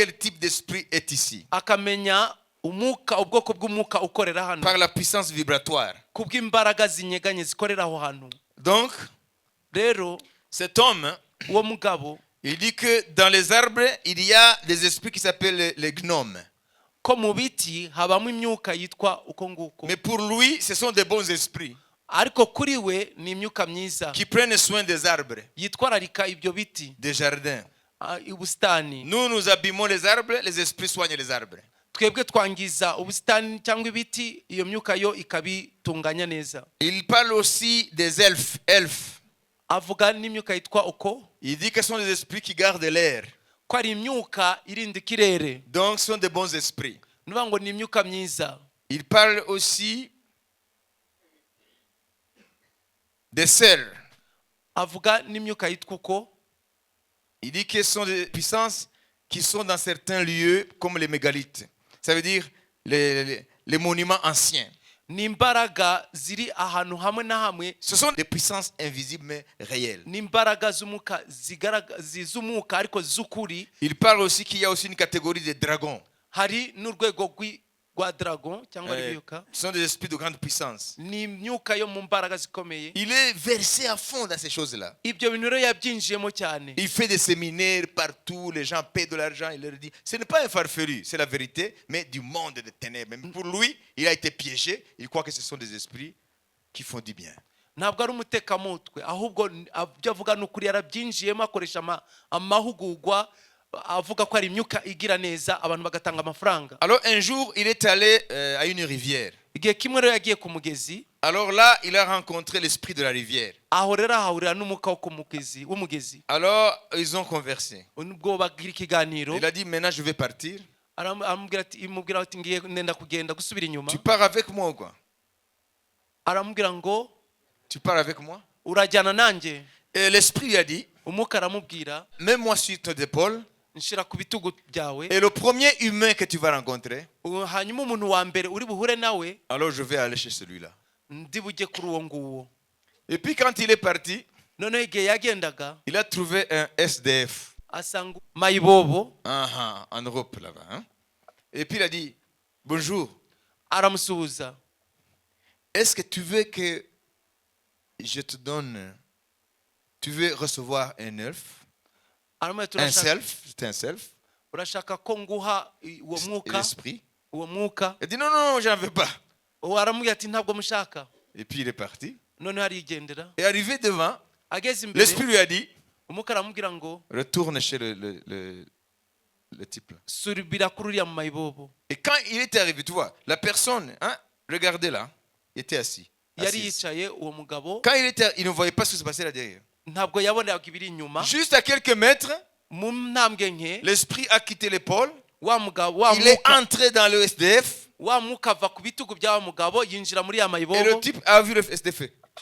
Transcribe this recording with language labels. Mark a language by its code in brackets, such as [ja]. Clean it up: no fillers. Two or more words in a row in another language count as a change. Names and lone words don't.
[rw] mbaraga [fr] quel type d'esprit est ici. [rw] akamenya umwuka ubwoko bw'umwuka ukorera hano [fr] par la puissance vibratoire. [rw] kubw'imbaraga zinyeganye zikorera aho hantu. [fr] Donc, [rw] Rero [fr] cet homme, [rw] uwo mugabo [fr] il dit que dans les arbres, il y a des esprits qui s'appellent les gnomes. [rw] ko mu biti habamo imyuka yitwa uko nguko, [fr] Mais pour lui, ce sont des bons esprits [rw] ariko kuri we ni imyuka myiza [fr] qui prennent soin des arbres, [rw] yitwararika ibyo biti, [fr] des jardins. [rw] ubusitani. [fr] Nous abîmons les arbres, les esprits soignent les arbres. [rw] Twebwe twangiza ubusitani cyangwa ibiti, iyo myuka yo ikabitunganya neza. [fr] Il parle aussi des elfes. [rw] Avuga n'imyuka yitwa uko, [fr] Il dit que ce sont des esprits qui gardent l'air. [rw] ko ari imyuka irinda ikirere, [fr] Donc, ce sont des bons esprits. [rw] nuvuga ngo ni imyuka myiza. [fr] Il parle aussi des cerfs. [rw] Avuga n'imyuka yitwa uko, [fr] Il dit que ce sont des puissances qui sont dans certains lieux comme les mégalithes. Ça veut dire les monuments anciens. [rw] ni imbaraga ziri ahantu hamwe na hamwe, [fr] Ce sont des puissances invisibles mais réelles. [rw] ni imbaraga z'umwuka z'umwuka ariko z'ukuri. [fr] Il parle aussi qu'il y a aussi une catégorie de dragons. [rw] Hari n'urwego rwa dragon cyangwa imyuka, [fr] Ce sont des esprits de grande puissance. [rw] ni imyuka yo mu mbaraga zikomeye. [fr] Il est versé à fond dans ces choses-là. [rw] Ibyo bintu rero yabyinjiyemo cyane. [fr] Il fait des séminaires partout, les gens paient de l'argent, il leur dit, ce n'est pas un farfelu, c'est la vérité, mais du monde de ténèbres. Même pour lui, il a été piégé, il croit que ce sont des esprits qui font du bien. [rw] Ntabwo ari umutekamutwe, ahubwo ibyo avuga ni ukuri, yarabyinjiyemo akoresha amahugurwa, avuga ko ari imyuka igira neza abantu bagatanga amafaranga. [fr] Alors un jour, il est allé à une rivière. [rw] Igihe kimwe rero yagiye ku mugezi, [fr] Alors là, il a rencontré l'esprit de la rivière. [rw] aho rero ahahurira n'umwuka w'umugezi. [fr] Alors, ils ont conversé. [rw] Ubwo bagira ikiganiro, [fr] Il a dit, maintenant je vais partir. [rw] imubwira ati ngiye nenda kugenda gusubira inyuma. [fr] Tu pars avec moi ou quoi? [rw] Aramubwira ngo [fr] Tu pars avec moi? [rw] urajyana nanjye. [fr] Et l'esprit lui a dit, [rw] Umwuka aramubwira, [fr] mets-moi sur tes épaules. [rw] nshira ku bitugu byawe, [fr] Et le premier humain que tu vas rencontrer, [rw] hanyuma umuntu wa mbere uri buhure nawe [fr] alors je vais aller chez celui-là. [rw] ndi bujye kuri uwo nguwo. [fr] Et puis quand il est parti, [rw] Noneho igihe yagendaga [fr] il a trouvé un SDF [rw] asanga mayibobo, [fr] en Europe là-bas. Hein? Et puis il a dit, bonjour, [rw] aramusuhuza. [fr] est-ce que tu veux que je te donne, tu veux recevoir un elfe? [rw] Aramubwira, [fr] Un self, c'est un self, [rw] urashaka ko nguha uwo mwuka, [fr] l'esprit. [rw] uwo mwuka? [fr] Il dit, non, non, j'en veux pas. [rw] Uwo aramubwira ati ntabwo mushaka. [fr] Et puis il est parti. [rw] Noneho arigendera, [fr] Et arrivé devant, [rw] ageze imbere [fr] l'esprit lui a dit, [rw] umwuka aramubwira ngo [fr] retourne chez le type là. [rw] surubira kuri uriya mu mayibobo. [fr] Et quand il était arrivé, tu vois, la personne, hein, regardez là, il était assis. [rw] Yari [fr] Assise. [rw] yicaye uwo mugabo, [fr] Quand il ne voyait pas ce qui se passait là derrière. [rw] ntabwo yabonaga ibiri inyuma. [fr] Juste à quelques mètres, [rw] Mu ntambwe nke, [fr] l'esprit a quitté l'épaule. [rw] wa mugabo, wa [fr] Il est [rw] mwuka, [fr] entré dans le SDF. [rw] wa mwuka ava ku bitugu by'wa mugabo yinjira muri ya [fr] Et le [rw] mayibobo. [fr] type a vu le SDF.